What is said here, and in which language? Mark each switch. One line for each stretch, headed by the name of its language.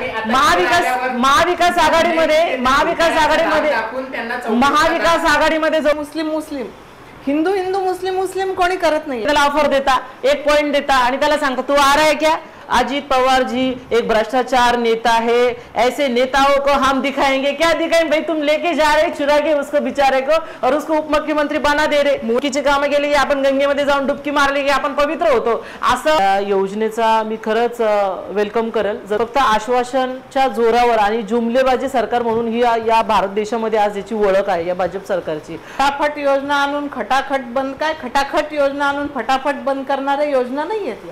Marathi: आघाडीमध्ये महाविकास आघाडीमध्ये जो मुस्लिम हिंदू मुस्लिम कोणी करत नाही। त्याला ऑफर देता, एक पॉइंट देता आणि त्याला सांगता
Hindi: तू आ रहा है क्या? अजीत पवार जी एक भ्रष्टाचार नेता है, ऐसे नेताओं को हम दिखाएंगे। क्या दिखाएंगे भाई? तुम लेके जा रहे चुरा के उसको बेचारे को और उसको उपमुख्यमंत्री बना दे रहे।
Marathi: मुकीचे काम गेले की आपण गंगेमध्ये जाऊन डुबकी मारली की आपण पवित्र होतो। असं योजनेचा मी खरंच वेलकम करेल। फक्त आश्वासनच्या जोरावर आणि जुमलेबाजी सरकार म्हणून ही या भारत देशामध्ये आज याची ओळख आहे या भाजप सरकारची। फटाफट योजना आणून खटाखट बंद, काय खटाखट योजना आणून फटाफट बंद करणारे योजना नाही आहेत।